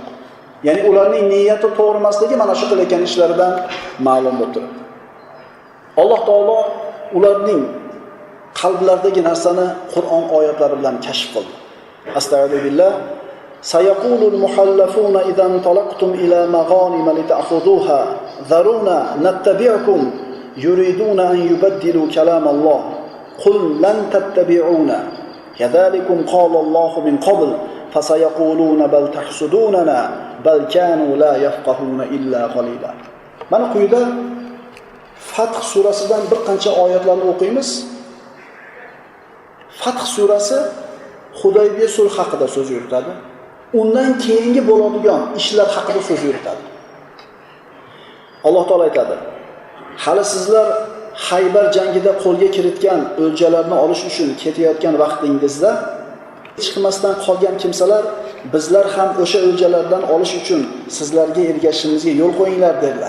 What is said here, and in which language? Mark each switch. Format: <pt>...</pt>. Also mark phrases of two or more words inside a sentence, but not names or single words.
<uz>Ya'ni ularning niyati to'g'ri emasligi mana shu qilayotgan ishlaridan ma'lum bo'lib turibdi. Alloh taolo ularning qalblaridagi narsani Qur'on oyatlari bilan kashf qildi. Astagfirullah.</uz> <ar>سيقول المخلفون إذا انطلقتم إلى مغانم لتأخذوها ذرونا نتبعكم يريدون أن يبدلوا كلام الله قل لن تتبعونا كذلكم قال الله من قبل فسيقولون بل تحسدوننا بل كانوا لا يفقهون إلا قليلا.</ar> <uz>Mana quyida Fath surasidan bir qancha oyatlarni o'qiymiz. Fath surasi Hudaybiya sulh haqida so'z yuritadi. Undan keyingi bo'ladigan ishlar haqida so'z yuritadi. Alloh taolo aytadi: "Hali sizlar Haybar jangida qo'lga kiritgan o'ljalarni olish uchun ketayotgan vaqtingizda chiqmasdan qolgan kimsalar bizlar ham o'sha o'ljalardan olish uchun sizlarga ergashishimizga yo'l qo'yinglar" dedilar.</uz>